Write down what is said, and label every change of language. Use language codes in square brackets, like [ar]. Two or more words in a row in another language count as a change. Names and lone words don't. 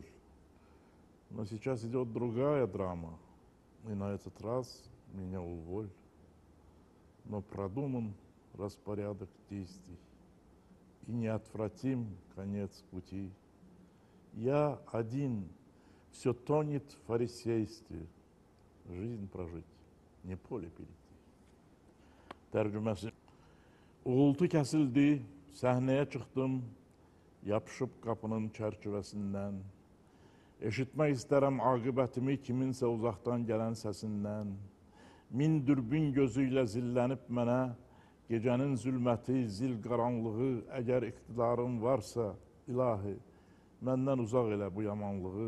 [ru] Но сейчас идет другая драма, и на этот раз меня уволь. Но продуман распорядок действий, и неотвратим конец пути. Я один, все тонет в фарисействе, жизнь прожить, не поле перейти. [az] Tərcüməsi. Uğultu kəsildi, səhnəyə çıxdım, yapışıb qapının çərçivəsindən. Eşitmək istərəm aqibətimi kiminsə uzaqdan gələn səsindən. Min dürbün gözü ilə zillənib mənə, gecənin zülməti, zil qaranlığı, əgər iqtidarın varsa, ilahi, məndən uzaq elə bu yamanlığı.